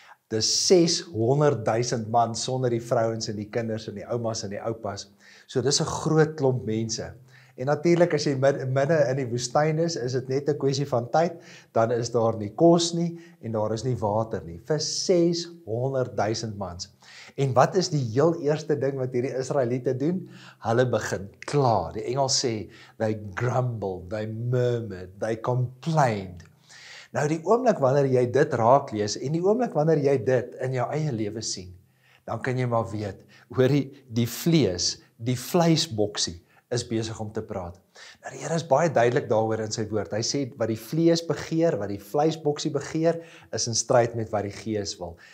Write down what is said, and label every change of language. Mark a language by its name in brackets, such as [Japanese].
[Afrikaans] Dis 600,000 man sonder die vrouens en die kinders en die oumas en die oupas. So dis 'n groot klomp mense. En natuurlik as jy midde in die woestyn is dit net 'n kwessie van tyd, dan is daar nie kos nie en daar is nie water nie, vir 600,000 mans. En wat is die heel eerste ding wat hierdie Israeliete doen? Hulle begin kla. Die Engels sê, [English] they grumbled, they murmured, they complained. [Afrikaans] Nou die oomblik wanneer jy dit raak lees, en die oomblik wanneer jy dit in jou eie lewe sien, dan kan jy maar weet, hoor die vlees, die vleisboksie, is besig om te praat. Nou die Here is baie duidelik daaroor in sy woord. Hy sê, wat die vlees begeer, wat die vleisboksie begeer, is in stryd met wat die gees wil.